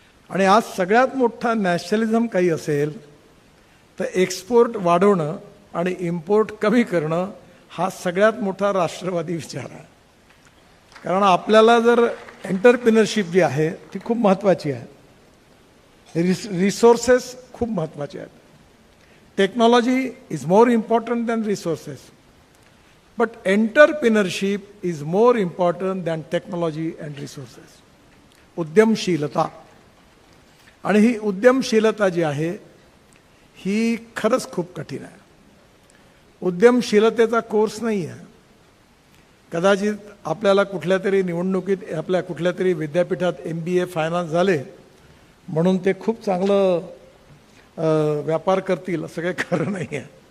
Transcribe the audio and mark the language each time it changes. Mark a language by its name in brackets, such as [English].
[Marathi] आणि आज सगळ्यात मोठा नॅशनलिझम काही असेल तर एक्सपोर्ट वाढवणं आणि इम्पोर्ट कमी करणं हा सगळ्यात मोठा राष्ट्रवादी विचार आहे. कारण आपल्याला जर एंटरप्रिनरशिप जी आहे ती खूप महत्त्वाची आहे. रिसोर्सेस खूप महत्त्वाचे आहेत. [English] Technology is more important than resources, but entrepreneurship is more important than technology and resources. [Marathi] उद्यमशीलता, आणि ही उद्यमशीलता जी आहे ही खरंच खूप कठीण आहे. उद्यमशीलतेचा कोर्स नाही आहे. कदाचित आपल्याला कुठल्या तरी निवडणुकीत आपल्या कुठल्या तरी विद्यापीठात MBA फायनान्स झाले म्हणून ते खूप चांगलं व्यापार करतील असं काही खरं नाही आहे.